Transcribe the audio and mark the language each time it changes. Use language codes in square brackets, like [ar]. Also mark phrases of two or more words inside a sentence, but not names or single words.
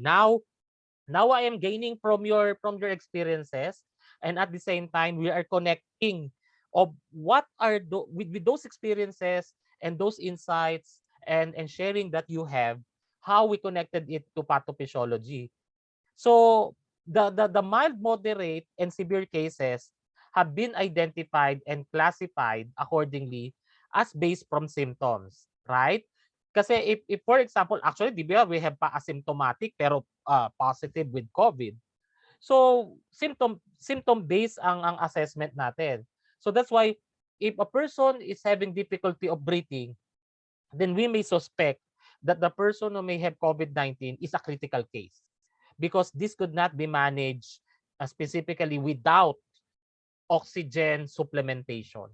[en] Now I am gaining from your experiences, and at the same time we are connecting of what are with those experiences and those insights and sharing that you have, how we connected it to pathophysiology. So the mild, moderate, and severe cases have been identified and classified accordingly as based from symptoms, right? Kasi if for example, actually, [tl] di ba, [en] we have pa asymptomatic pero positive with COVID. So, symptom based ang assessment natin. So that's why if a person is having difficulty of breathing, then we may suspect that the person who may have COVID-19 is a critical case because this could not be managed specifically without oxygen supplementation.